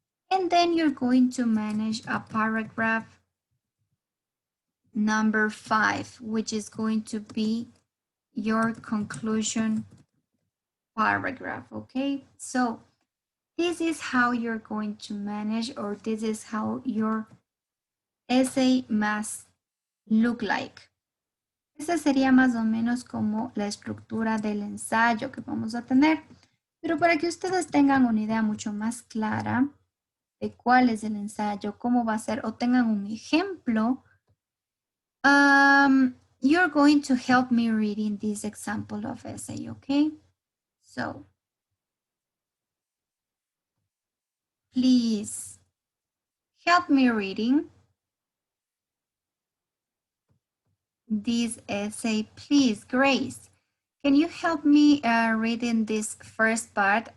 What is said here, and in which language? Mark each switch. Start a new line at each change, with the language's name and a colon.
English: And then you're going to manage a paragraph number 5, which is going to be your conclusion paragraph, okay? So this is how you're going to manage, or this is how your essay must look like.
Spanish: Esta sería más o menos como la estructura del ensayo que vamos a tener. Pero para que ustedes tengan una idea mucho más clara de cuál es el ensayo, cómo va a ser, o tengan un ejemplo,
English: you're going to help me reading this example of essay, okay? So, please help me reading this essay, please. Grace, Can you help me reading this first part?